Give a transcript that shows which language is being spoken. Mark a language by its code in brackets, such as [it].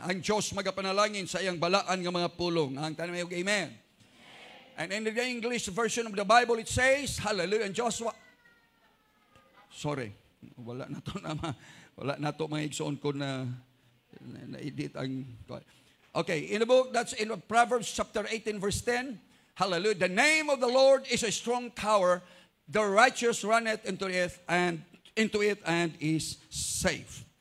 [ceb] Ang Dios magapanalangin sa iyang balaan nga mga pulong. Ang tanan may amen. [en] And in the English version of the Bible it says, hallelujah, and Joshua. Sorry. [ceb] Wala na to mga igsoon ko na edit ang. [en] Okay, in the book, that's in Proverbs chapter 18, verse 10. Hallelujah. The name of the Lord is a strong tower. The righteous runneth into it and is safe.